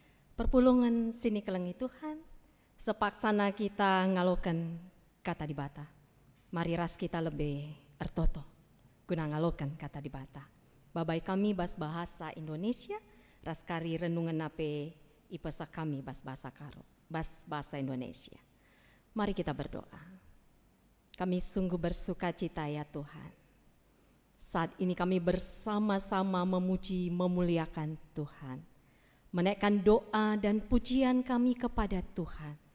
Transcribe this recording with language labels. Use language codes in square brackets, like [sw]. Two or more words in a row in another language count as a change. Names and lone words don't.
[btx] Perpulungan sini kelengi Tuhan, sepaksana kita ngalokan kata di bata. Mari ras kita lebih ertoto, guna ngalokan kata di bata. Babai kami bas bahasa Indonesia, ras kari renungan nape ipesa kami bas bahasa karo, bas bahasa Indonesia. [id] Mari kita berdoa. Kami sungguh bersuka cita ya Tuhan. Saat ini kami bersama-sama memuji, memuliakan Tuhan. Menaikkan doa dan pujian kami kepada Tuhan.